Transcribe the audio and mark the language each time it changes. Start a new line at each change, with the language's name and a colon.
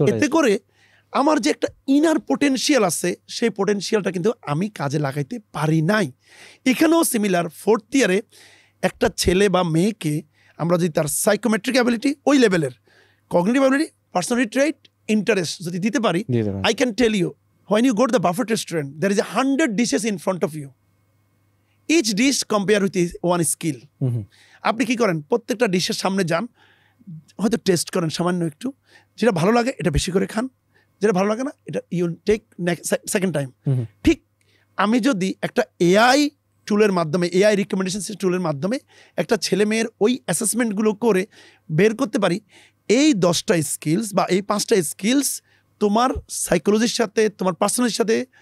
Bangla: এতে করে আমার যে একটা ইনার পোটেনশিয়াল আছে, সেই পোটেনশিয়ালটা কিন্তু আমি কাজে লাগাইতে পারি নাই। এখানেও সিমিলার 4th ইয়ারে একটা ছেলে বা মেয়েকে আমরা যদি তার সাইকোমেট্রিক অ্যাবিলিটি ওই লেভেলের, কগনিটিভ অ্যাবিলিটি, পার্সোনালিটি ট্রেট, ইন্টারেস্ট যদি দিতে পারি, I can tell you, when you go to the buffet restaurant, there is 100 dishes in front of you.
English: Each dish compare with one skill.
Bangla: আপনি কি করেন, প্রত্যেকটা ডিশের সামনে যান, হয়তো টেস্ট করেন সামান্য একটু, যেটা ভালো লাগে এটা বেশি করে খান, যেটা ভালো লাগে না এটা ইউ টেক সেকেন্ড টাইম। ঠিক আমি যদি একটা এআই টুলের মাধ্যমে, এআই রিকমেন্ডেশন টুলের মাধ্যমে একটা ছেলে মেয়ের ওই অ্যাসেসমেন্টগুলো করে বের করতে পারি, এই 10টা স্কিলস বা এই 5টা স্কিলস তোমার সাইকোলজির সাথে, তোমার পার্সোনালিটির সাথে,